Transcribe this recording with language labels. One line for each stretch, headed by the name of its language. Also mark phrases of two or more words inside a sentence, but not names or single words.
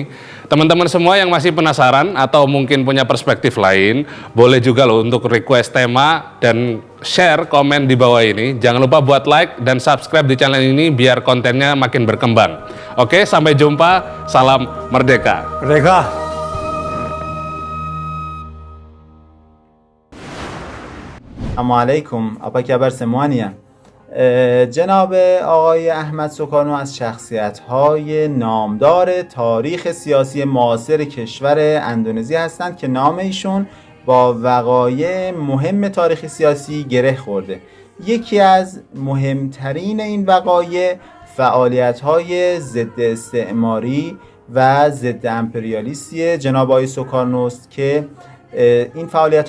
Indonesian: Teman-teman semua yang masih penasaran atau mungkin punya perspektif lain, boleh juga loh untuk request tema dan share komen di bawah ini. Jangan lupa buat like dan subscribe di channel ini biar kontennya makin berkembang. Oke, sampai jumpa. Salam Merdeka. Merdeka. Assalamualaikum, apa kabar semuanya?
Persian: جناب آقای احمد سوکارنو از شخصیت‌های نامدار تاریخ سیاسی معاصر کشور اندونزی هستند که نام ایشون با وقایع مهم تاریخ سیاسی گره خورده. یکی از مهمترین این وقایع فعالیت‌های ضد استعماری و ضد امپریالیستی جناب آقای سوکارنو است که این فعالیت